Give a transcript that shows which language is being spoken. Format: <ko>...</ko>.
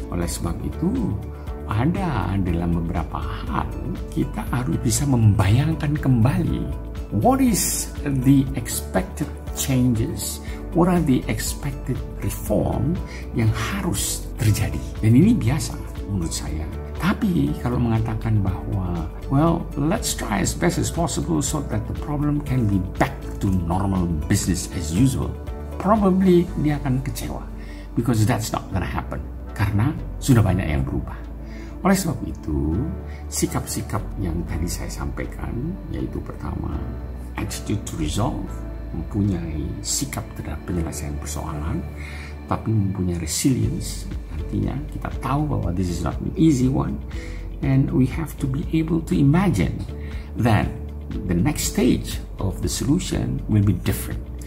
<id>Oleh sebab itu, ada dalam beberapa hal kita harus bisa membayangkan kembali</id> <en>what is the expected changes, what are the expected reform</en> <id>yang harus terjadi. Dan ini biasa menurut saya. Tapi kalau mengatakan bahwa</id> <en>well, let's try as best as possible so that the problem can be back to normal business as usual, probably</en> <id>dia akan kecewa.</id> <en>Because that's not gonna happen.</en> <id>Karena sudah banyak yang berubah. Oleh sebab itu, sikap-sikap yang tadi saya sampaikan, yaitu pertama,</id> <en>attitude to resolve,</en> <id>mempunyai sikap terhadap penyelesaian persoalan, tapi mempunyai</id> <en>resilience,</en> <id>artinya kita tahu bahwa</id> <en>this is not an easy one, and we have to be able to imagine that the next stage of the solution will be different.</en>